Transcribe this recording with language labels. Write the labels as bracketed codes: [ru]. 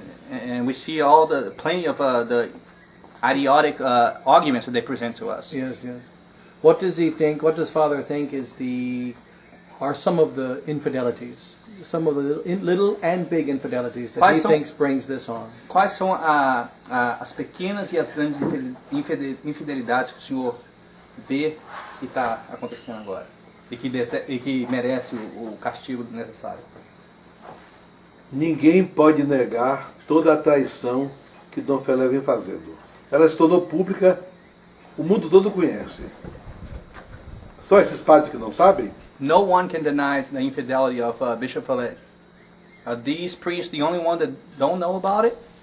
[en] And we see all plenty of the idiotic arguments that they present to us. Yes, yes. What does he think? What does Father think are some of the infidelities, some of the little and big infidelities that he [pt] Quais são- [en] thinks brings this on? [pt] Quais são as pequenas e as grandes infidelidades que o senhor vê que está acontecendo agora e que merece o castigo necessário? Ninguém pode negar toda a traição que Dom Pelé vem fazendo. Ela se tornou pública, o mundo todo conhece. Só esses padres que não sabem? [en] No one can deny the infidelity of Bishop Follett. Are these priests the only one that don't know about it?